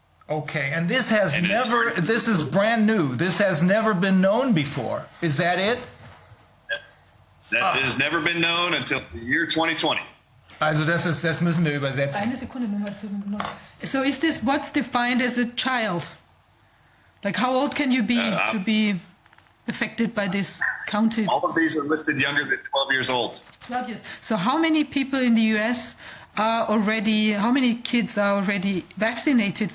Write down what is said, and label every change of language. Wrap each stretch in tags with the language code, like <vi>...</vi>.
<en>Okay, and this has this is brand new. This has never been known before. Is that it? That has never been known until the year 2020.</en> <de>Also das müssen wir übersetzen. Eine Sekunde nochmal zu.</de> <en>So is this what's defined as a child? Like how old can you be to be affected by this? Counted. All of these are listed younger than 12 years old. 12 years. So how many people in the US how many kids are already vaccinated?</en>